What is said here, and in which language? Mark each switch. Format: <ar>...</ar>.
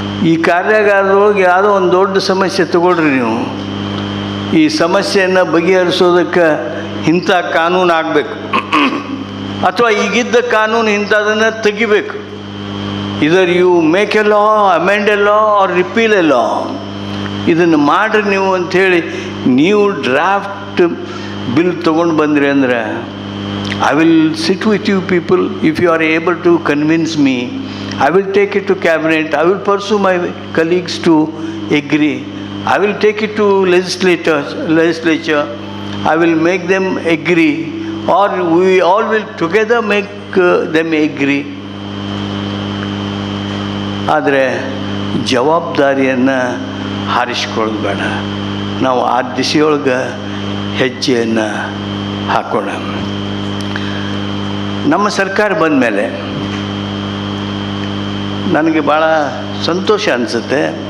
<kn>ಈ ಕಾರ್ಯಾಗಾರದೊಳಗೆ ಯಾವುದೋ ಒಂದು ದೊಡ್ಡ ಸಮಸ್ಯೆ ತಗೊಳ್ರಿ ನೀವು, ಈ ಸಮಸ್ಯೆಯನ್ನು ಬಗೆಹರಿಸೋದಕ್ಕೆ ಇಂಥ ಕಾನೂನು ಆಗಬೇಕು, ಅಥವಾ ಈಗಿದ್ದ ಕಾನೂನು ಇಂಥದನ್ನು ತೆಗಿಬೇಕು.</kn> <en>Either you make a law, amend a law or repeal a law.</en> <kn>ಇದನ್ನು ಮಾಡಿರಿ ನೀವು ಅಂಥೇಳಿ ನೀವು ಡ್ರಾಫ್ಟ್ ಬಿಲ್ ತೊಗೊಂಡು ಬಂದ್ರಿ ಅಂದರೆ</kn> <en>I will sit with you people. If you are able to convince me, I will take it to cabinet. I will pursue my colleagues to agree. I will take it to legislature. I will make them agree, or we all will together make them agree.</en> <kn>ಆದರೆ ಜವಾಬ್ದಾರಿಯನ್ನು ಹಾರಿಸ್ಕೊಳ್ಳೋದು ಬೇಡ. ನಾವು ಆ ದಿಸೆಯೊಳಗೆ ಹೆಜ್ಜೆಯನ್ನು ಹಾಕೋಣ. ನಮ್ಮ ಸರ್ಕಾರ ಬಂದ ಮೇಲೆ ನನಗೆ ಭಾಳ ಸಂತೋಷ ಅನಿಸುತ್ತೆ.</kn>